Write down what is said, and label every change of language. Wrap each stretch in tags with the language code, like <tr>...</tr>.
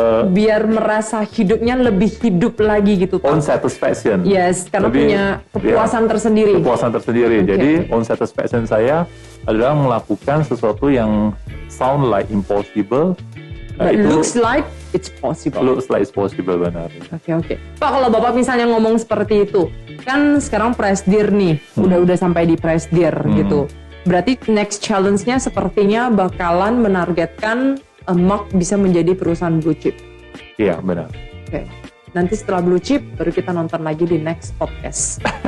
<id>biar merasa hidupnya lebih hidup lagi gitu, Pak.</id> <en>Own satisfaction.</en> <id>Karena punya kepuasan tersendiri. Kepuasan tersendiri. Jadi</id> <en>own satisfaction</en> <id>saya adalah melakukan sesuatu yang</id> <en>sound like impossible. Looks like it's possible. Looks like it's possible,</en> <id>benar. Oke. Pak, kalau Bapak misalnya ngomong seperti itu, kan sekarang Presidir nih, udah sampai di Presidir gitu. Berarti</id> <en>next challenge-</en> <id>nya sepertinya bakalan menargetkan Mark bisa menjadi perusahaan blue chip. Iya, benar. Oke. Nanti setelah blue chip baru kita nonton lagi di</id> <en>next podcast.</en>